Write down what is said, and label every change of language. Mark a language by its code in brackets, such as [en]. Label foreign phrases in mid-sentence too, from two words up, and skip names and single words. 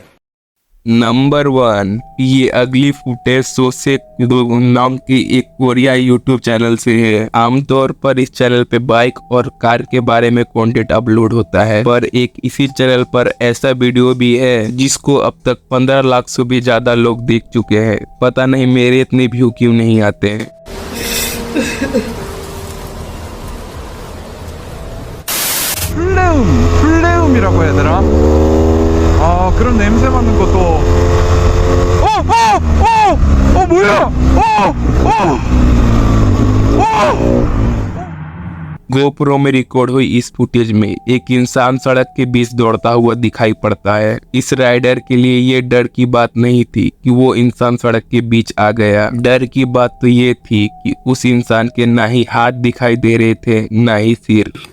[hi] नंबर 1, ये अगली फुटेज सोसे नाम की एक कोरिया [en] YouTube channel [hi] से है। आमतौर पर इस चैनल पे बाइक और कार के बारे में कंटेंट अपलोड होता है, पर एक इसी चैनल पर ऐसा वीडियो भी है जिसको अब तक 15 लाख से भी ज्यादा लोग देख चुके हैं। पता नहीं मेरे इतने व्यू क्यों नहीं आते हैं। [ko] 플레움이라고 해야 되나? 아 그런 냄새 맡는 것도 뭐야? [hi] गोप्रो में रिकॉर्ड हुई इस फुटेज में एक इंसान सड़क के बीच दौड़ता हुआ दिखाई पड़ता है। इस राइडर के लिए ये डर की बात नहीं थी कि वो इंसान सड़क के बीच आ गया। डर की बात तो ये थी कि उस इंसान के ना ही हाथ दिखाई दे रहे थे ना ही सिर।